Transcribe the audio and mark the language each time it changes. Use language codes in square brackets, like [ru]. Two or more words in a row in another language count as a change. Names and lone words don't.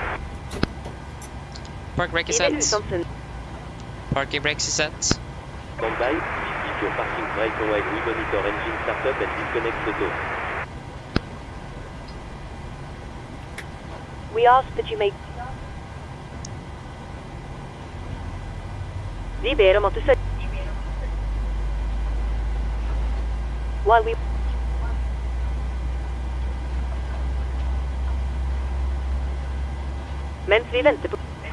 [en] Park brake is set. Parking brake is set. Stand by. Please keep your parking brake on while we monitor engine startup and disconnect the tow. We ask that you make... [no] Vi ber om at du søker. [en] While we... [no] Mens vi venter på...